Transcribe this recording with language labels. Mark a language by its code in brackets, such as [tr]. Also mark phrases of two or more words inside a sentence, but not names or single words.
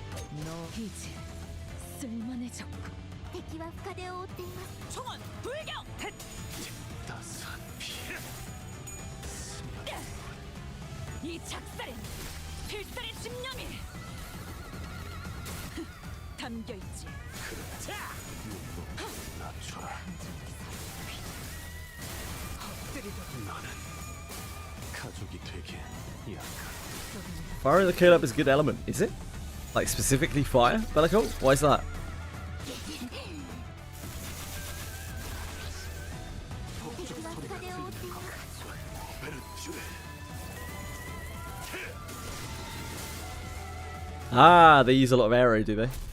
[ko] 이제 쓸만해졌고 [ja] 敵は深手を負っています [ko] 총원 불격! 따스한 피. 이 작살엔 필살의 집념이 담겨있지. 낮춰라. 엎드리도록 너는 가족이 되게 약한. [en] Fire in the kill up is a good element, is it? Like specifically fire? Bellico? Why is that? Ah, they use a lot of arrow, do they?